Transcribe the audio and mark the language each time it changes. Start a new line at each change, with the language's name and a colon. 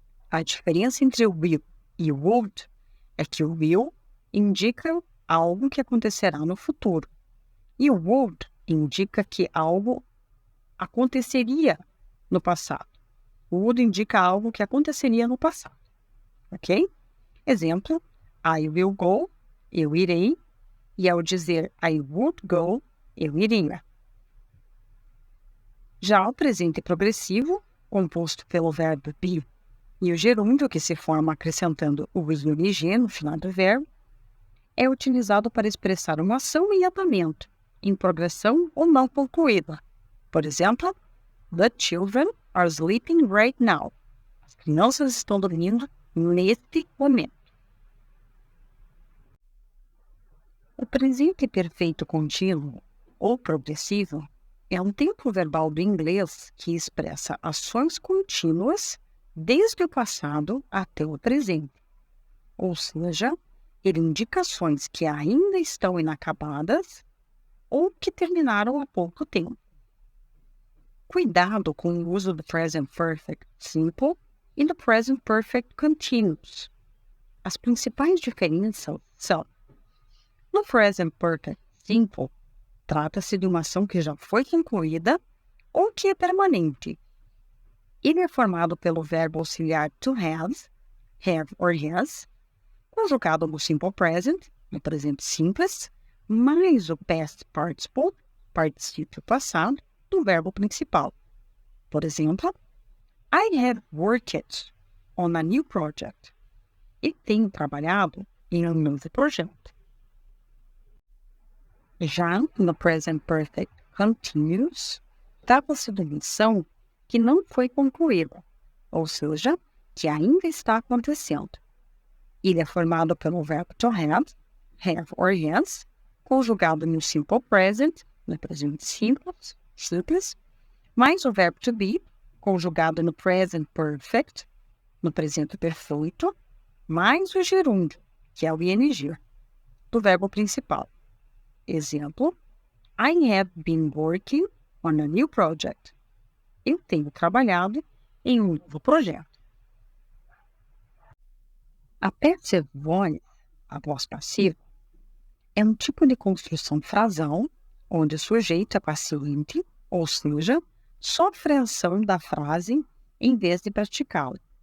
Portuguese: A diferença entre o will e o would é que o will indica algo que acontecerá no futuro. E o would indica que algo aconteceria no passado. O would indica algo que aconteceria no passado. Ok? Exemplo,
English: I will go,
Portuguese: eu irei. E ao dizer
English: I would go,
Portuguese: eu iria. Já o presente progressivo, composto pelo verbo be e o gerúndio que se forma acrescentando o ing no final do verbo, é utilizado para expressar uma ação em andamento, em progressão ou não concluída. Por exemplo,
English: the children are sleeping right now.
Portuguese: As crianças estão dormindo neste momento. O presente perfeito contínuo ou progressivo é um tempo verbal do inglês que expressa ações contínuas desde o passado até o presente. Ou seja, ele indica ações que ainda estão inacabadas ou que terminaram há pouco tempo. Cuidado com o uso do present perfect simple e do present perfect continuous. As principais diferenças são: no present perfect simple, trata-se de uma ação que já foi concluída ou que é permanente. Ele é formado pelo verbo auxiliar to have or has, conjugado no simple present, no presente simples, mais o past participle, particípio passado, do verbo principal. Por exemplo,
English: I have worked on a new project.
Portuguese: E tenho trabalhado em um novo projeto. Já no present perfect continuous, trata-se de uma ação que não foi concluída, ou seja, que ainda está acontecendo. Ele é formado pelo verbo to have or has, conjugado no simple present, no presente simples, mais o verbo to be, conjugado no present perfect, no presente perfeito, mais o gerúndio, que é o ing, do verbo principal.
English: Exemplo, I have been working on a new project.
Portuguese: Eu tenho trabalhado em um novo projeto. A passive voice, a voz passiva, é um tipo de construção frasal onde o sujeito é paciente, ou seja, sofre a ação da frase em vez de praticá-la.